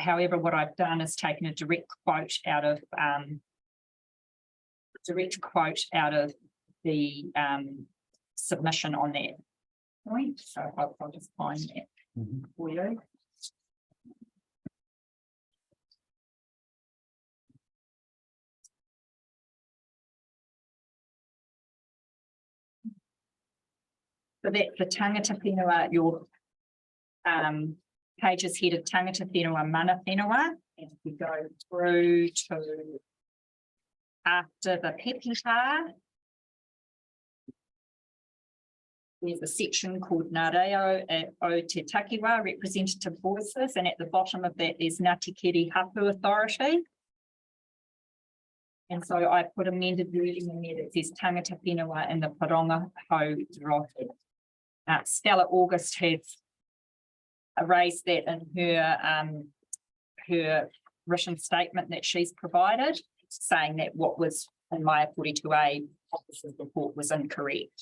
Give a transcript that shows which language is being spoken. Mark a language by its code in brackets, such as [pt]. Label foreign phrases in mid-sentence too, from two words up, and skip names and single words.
[en] However, what I've done is taken a direct quote out of the submission on that point. So I'll just find that for you. So that's the [mi] tangata whenua, [en] your page is headed [mi] tangata whenua mana whenua, [en] and we go through to after the pepita. There's a section called Ngā reo o te takiwā, representative voices, and at the bottom of that is Ngāti Keri Hapu Authority. And so I put amended wording in there that says [mi] tangata whenua [en] in the Paronga Hau Rohe. Stella August has raised that in her written statement that she's provided, saying that what was in my 42A officer's report was incorrect.